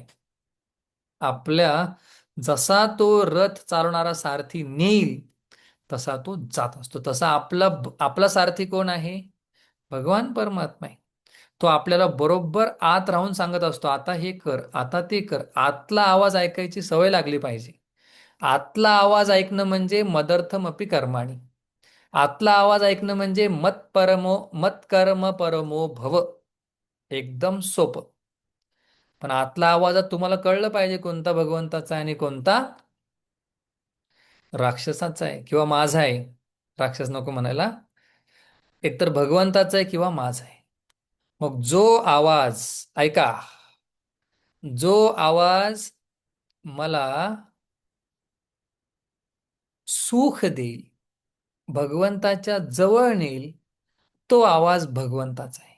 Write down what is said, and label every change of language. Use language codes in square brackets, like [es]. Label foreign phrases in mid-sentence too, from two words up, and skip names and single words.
[mr] आपल्या जसा तो रथ चालवणारा सारथी नेईल तसा तो जात असतो. तसा आपला सारथी कोण आहे? भगवान परमात्मा आहे. तो आपल्याला बरोबर आत राहून सांगत असतो, आता हे कर, आता ते कर. आतला आवाज ऐकायची सवय लागली पाहिजे. आतला आवाज ऐकणं म्हणजे [sa] मदर्थमपि कर्माणि. [mr] आतला आवाज ऐकणं म्हणजे [sa] मत्कर्म परमो भव. [mr] एकदम सोपं. पण आतला आवाजात तुम्हाला कळलं पाहिजे कोणता भगवंताचा आहे आणि कोणता राक्षसाचा आहे किंवा माझा आहे. राक्षस नको म्हणायला, एकतर भगवंताचा आहे किंवा माझा आहे. मग जो आवाज ऐका, जो आवाज मला सुख देईल, भगवंताच्या जवळ नेईल, तो आवाज भगवंताचा आहे.